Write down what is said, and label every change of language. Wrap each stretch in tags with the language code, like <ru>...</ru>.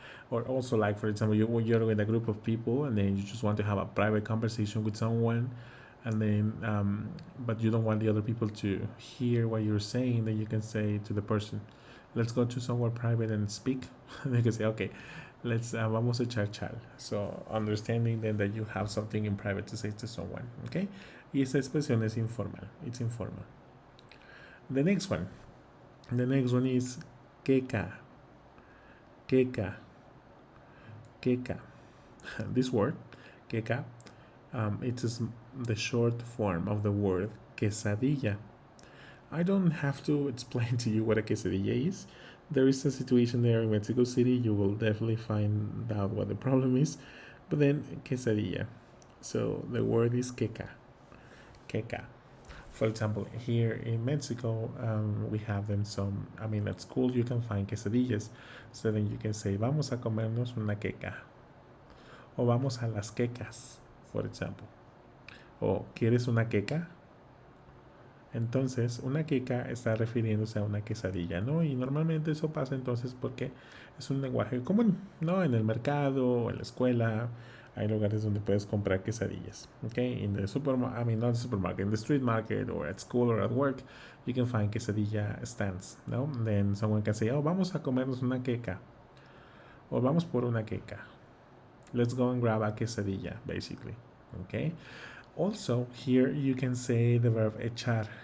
<en>Or also, like for example, you're with a group of people and then you just want to have a private conversation with someone, and then but you don't want the other people to hear what you're saying. Then you can say to the person, let's go to somewhere private and speak. And they can say, okay, let's</en> <es>vamos a echar chal.</es> <en>So understanding then that you have something in private to say to someone.</en> <es>Okay, y esta expresión es informal.</es> <en>It's informal. The next one is Keka. Keka. Keka. This word, Keka, it is the short form of the word quesadilla. I don't have to explain to you what a quesadilla is. There is a situation there in Mexico City. You will definitely find out what the problem is. But then, quesadilla. So the word is Keka. Keka. For example, here in Mexico, we have them at school you can find quesadillas. So then you can say,</en> <es>vamos a comernos una queca. O vamos a las quecas,</es> <en>for example.</en> <es>O, ¿quieres una queca? Entonces, una queca está refiriéndose a una quesadilla, ¿no? Y normalmente eso pasa entonces porque es un lenguaje común, ¿no? En el mercado, en la escuela, hay lugares donde puedes comprar quesadillas, okay?</es> <en>In the supermarket, not the supermarket, in the street market or at school or at work, you can find quesadilla stands, ¿no? Then someone can say, oh,</en> <es>vamos a comernos una queca. O vamos por una queca.</es> <en>Let's go and grab a quesadilla, basically, okay? Also, here you can say the verb echar.</en>